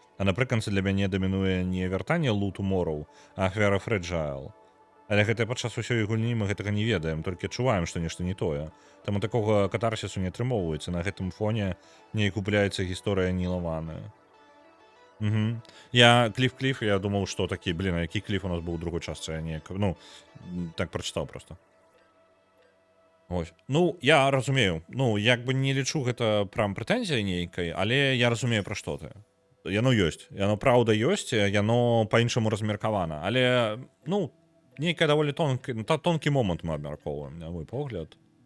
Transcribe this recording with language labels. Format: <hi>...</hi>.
<be>А напрыканцы для мяне дамінуе не вяртанне Лу Tomorrow, а ахвяра Фрэджайл. Але гэта падчас усёй гульні мы гэтага не ведаем, толькі адчуваем, што нешта не тое. Таму такога катарсісу не атрымоўваецца. На гэтым фоне не купляецца гісторыя Ніла Ваны. Угу.</be> <uk>Я клиф, я думав, що такий, блін, а який клиф у нас був у другій частці, я ніяк, ну, так прочитав просто.</uk> <be>Ось. Ну, я разумею. Ну, як бы не лічу гэта прям прэтэнзіяй нейкай, але я разумею, пра што ты. Яно ёсць. Яно праўда ёсць, яно па-іншаму размеркавана. Але, ну, нейкая даволі тонкі момант мы абмяркоўваем, на мой погляд.</be>